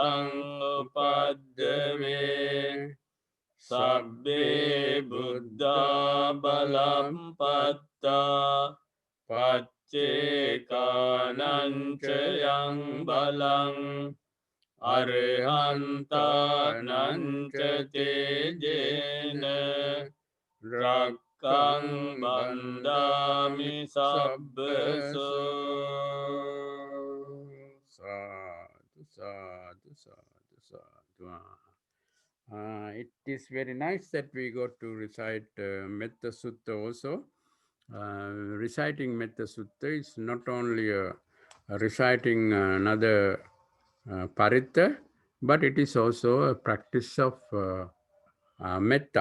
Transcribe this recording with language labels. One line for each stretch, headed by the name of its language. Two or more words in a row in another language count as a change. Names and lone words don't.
Pali: sangupaddave Sabbe buddha balam patta Paccekananca balang Arhantananca tejena Rakkang bandami sabbaso. Sadhu, sadhu, sadhu, sadhu.
English: It is very nice that we got to recite Metta Sutta also. Reciting Metta Sutta is not only reciting another paritta, but it is also a practice of metta.